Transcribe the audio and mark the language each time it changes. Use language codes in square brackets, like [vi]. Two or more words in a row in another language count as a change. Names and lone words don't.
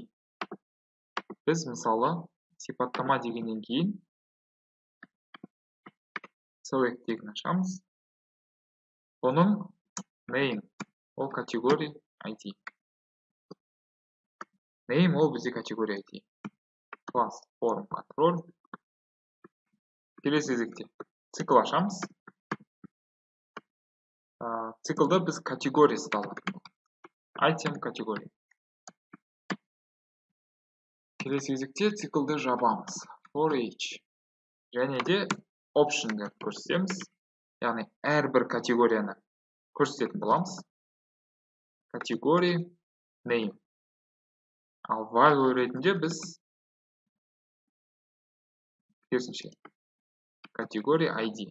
[kk] Біз мысалы сипаттама дегеннен кейін select деген ашамыз. Оның name ол категория ID. Name ол бізде категория ID. [en] Class form control. [kk] Келесі кезекте цикл ашамыз. Циклда біз категориясы алатын. Item категория. Келесі кезекте циклды жабамыз. [en] For each. [kk] Және де option'ды көрсетеміз. Яғни әрбір категорияны көрсететін боламыз. Категория name. Ал value ретінде біз керісінше категория ID.